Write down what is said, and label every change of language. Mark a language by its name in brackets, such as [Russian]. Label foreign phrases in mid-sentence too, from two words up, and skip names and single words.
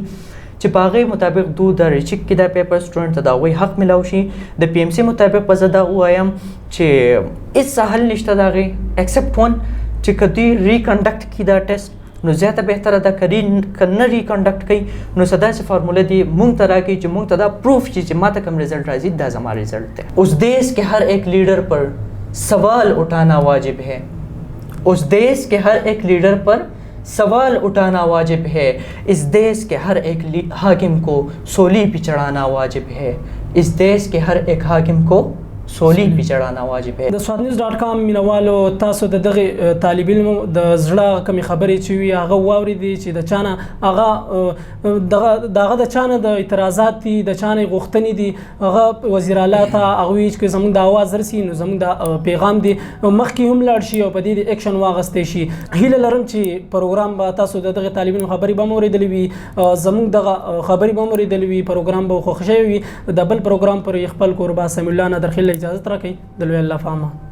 [Pashto] چې په هغې مطابق دو د ریچک کې دا پیپر سټوډنټ ته د هغوی حق میلاو شي د پی ایم سی مطابق به زه دا ووایم چې هېڅ حل نشته د هغې [English] except one [Pashto] چې که دوی ریکنډکټ کړي دا ټیسټ نو زیاته بهتره ده که نه ریکنډکټ کوي نو څه داسې فارموله دي مونږ ته راکړي چې مونږ ته دا پروف شي چې ماته کوم رزلټ راځي دا زما رزلټ دی [Urdu] اس دیش کے ہر ایک لیڈر پر سوال اٹھانا واجب ہے اس دیش کے ہر ایک لیڈر پر سوال اٹھانا واجب ہے اس دیش کے ہر ایک حاکم کو سولی پہ چڑھانا واجب ہے اس دیش کے ہر ایک حاکم کو سولی پی چڑھانا واجب ہے [Pashto] د سوادنیوز.com مینوالو تاسو د دغه طالب علم د زړه کمی خبرې چې وي هغه واوریدي چې د چانه هغه دغه د چانه د اعتراضات دي د چانه غوښتنې دي هغه وزیر اعلی ته هغه وی چې زموږ د اواز رسي نو زموږ د پیغام دي مخکې هم لاړ شي او په دې اکشن واغستې شي هیله لرم چې پروګرام به تاسو د دغه طالب علم خبرې به موریدلې وي زموږ دغه خبرې به موریدلې وي پروګرام به خوښ شوی وي د بل پروګرام پر خپل قربا سمی الله نادر خل اجازه راکړئ د لوی الله فامه